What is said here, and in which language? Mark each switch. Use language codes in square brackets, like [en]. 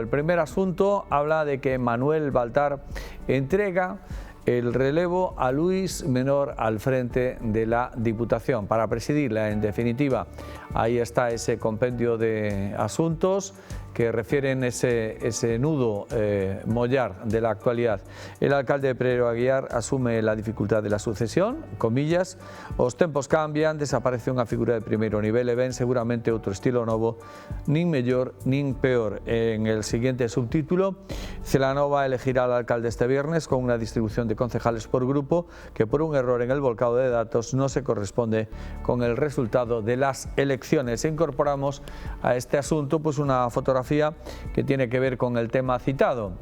[es] El primer asunto habla de que Manuel Baltar entrega el relevo a Luis Menor al frente de la Diputación para presidirla. En definitiva, ahí está ese compendio de asuntos que refieren ese nudo mollar de la actualidad. El alcalde de Pereiro Aguiar asume la dificultad de la sucesión, comillas, [gl] os tempos cambian, desaparece unha figura de primeiro nivel e ven seguramente outro estilo novo, nin mellor nin peor. [es] En el siguiente subtítulo, Celanova elegirá al alcalde este viernes con una distribución de concejales por grupo que por un error en el volcado de datos no se corresponde con el resultado de las elecciones. Incorporamos a este asunto pues una fotografía que tiene que ver con el tema citado.